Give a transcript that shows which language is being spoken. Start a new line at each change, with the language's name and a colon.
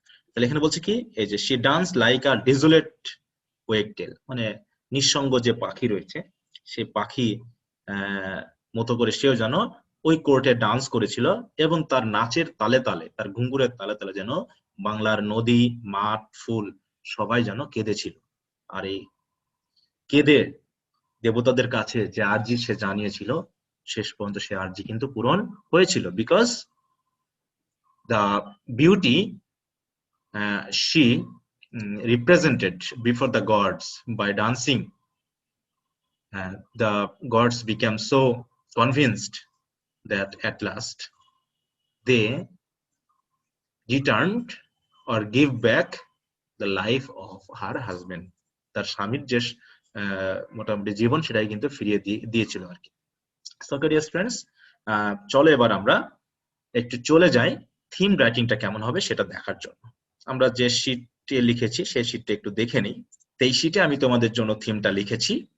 Bangla: তাহলে এখানে বলছে কি, এই যে
English: she dance like a desolate wagtail,
Bangla: মানে নিঃসঙ্গ যে পাখি রয়েছে, সেই পাখি মতো করে সেও যেন ওই কোর্টে ডান্স করেছিল, এবং তার নাচের তালে তালে, তার ঘুঙ্গুরের তালে তালে যেন বাংলার নদী, মাঠ, ফুল সবাই যেন কেঁদেছিল। আর এই কেঁদে দেবতাদের কাছে যে আর্জি সে জানিয়েছিল, শেষ পর্যন্ত সে আর্জি কিন্তু পূরণ হয়েছিল।
English: Because the beauty she represented before the gods by dancing, and the gods became so convinced that at last they returned or give back the life of her husband.
Bangla: তার স্বামীর যে মোটামুটি জীবন সেটাই কিন্তু ফিরিয়ে দিয়েছিল আর কি।
English: so dear students,
Bangla: চলো এবার আমরা একটু চলে যাই থিম রাইটিংটা কেমন হবে সেটা দেখার জন্য। আমরা যে শীটে লিখেছি সেই শীটটা একটু দেখে নিই। এই শীটে আমি তোমাদের জন্য থিমটা লিখেছি।